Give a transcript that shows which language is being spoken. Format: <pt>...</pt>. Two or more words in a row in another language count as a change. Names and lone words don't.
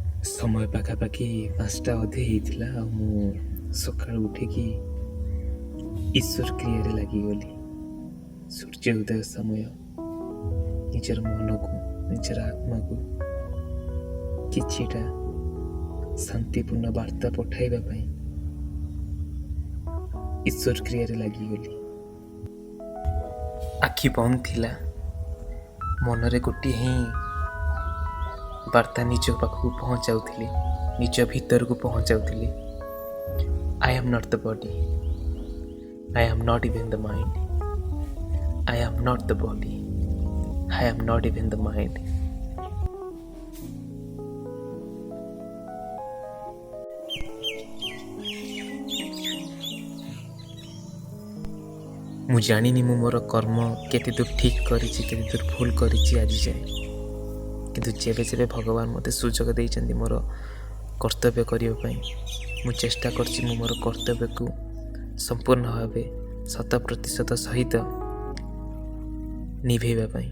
<or>ସମୟ ପାଖାପାଖି 5ଟା ଅଧେ ହେଇଥିଲା ଆଉ ମୁଁ ସକାଳୁ ଉଠିକି ଈଶ୍ୱର କ୍ରିୟାରେ ଲାଗିଗଲି। ସୂର୍ଯ୍ୟ ଉଦୟ ସମୟ ନିଜର ମନକୁ ନିଜର ଆତ୍ମାକୁ କିଛିଟା ଶାନ୍ତିପୂର୍ଣ୍ଣ ବାର୍ତ୍ତା ପଠାଇବା ପାଇଁ ଈଶ୍ୱର କ୍ରିୟାରେ ଲାଗିଗଲି। ଆଖି ବନ୍ଦ ଥିଲା, ମନରେ ଗୋଟିଏ ହିଁ ବାର୍ତ୍ତା ନିଜ ପାଖକୁ ପହଞ୍ଚାଉଥିଲି, ନିଜ ଭିତରକୁ ପହଞ୍ଚାଉଥିଲି।</or> <en>I am not the body, I am not even the mind, I am not the body, I am not even the mind.</en> <or>ମୁଁ ଜାଣିନି ମୁଁ ମୋର କର୍ମ କେତେ ଦୂର ଠିକ୍ କରିଛି, କେତେ ଦୂର ଭୁଲ କରିଛି ଆଜି ଯାଏ, କିନ୍ତୁ ଯେବେ ଯେବେ ଭଗବାନ ମୋତେ ସୁଯୋଗ ଦେଇଛନ୍ତି ମୋର କର୍ତ୍ତବ୍ୟ କରିବା ପାଇଁ, ମୁଁ ଚେଷ୍ଟା କରିଛି ମୁଁ ମୋର କର୍ତ୍ତବ୍ୟକୁ ସମ୍ପୂର୍ଣ୍ଣ ଭାବେ 100% ସହିତ ନିଭେଇବା ପାଇଁ।</or>